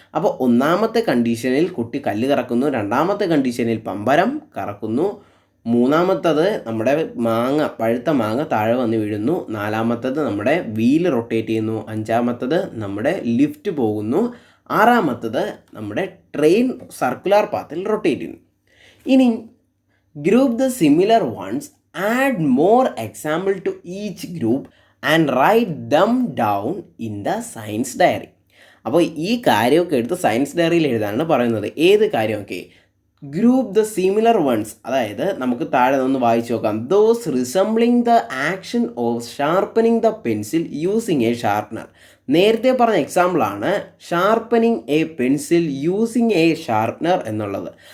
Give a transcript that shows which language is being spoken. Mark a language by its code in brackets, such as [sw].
[ml] അപ്പോൾ ഒന്നാമത്തെ കണ്ടീഷനിൽ കുട്ടി കല്ല് കറക്കുന്നു, രണ്ടാമത്തെ കണ്ടീഷനിൽ പമ്പരം കറക്കുന്നു, മൂന്നാമത്തത് നമ്മുടെ പഴുത്ത മാങ്ങ താഴെ വന്ന് വീഴുന്നു, നാലാമത്തത് നമ്മുടെ വീല് റൊട്ടേറ്റ് ചെയ്യുന്നു, അഞ്ചാമത്തത് നമ്മുടെ ലിഫ്റ്റ് പോകുന്നു, ആറാമത്തത് നമ്മുടെ ട്രെയിൻ സർക്കുലാർ പാത്തിൽ റൊട്ടേറ്റ് ചെയ്യുന്നു. [en] ഇനി group the similar ones, add more example to each group and write them down in the science diary. [ml] അപ്പോൾ ഈ കാര്യമൊക്കെ എടുത്ത് സയൻസ് ഡയറിയിൽ എഴുതാനാണ് പറയുന്നത്. ഏത് കാര്യമൊക്കെ? [en] group the similar ones, [ml] അതായത് നമുക്ക് താഴെ ഒന്ന് വായിച്ചു നോക്കാം. [en] Those resembling the action of sharpening the pencil using a sharpener. [ml] നേരത്തെ പറഞ്ഞ എക്സാമ്പിളാണ് sharpening A pencil using A sharpener എന്നുള്ളത്.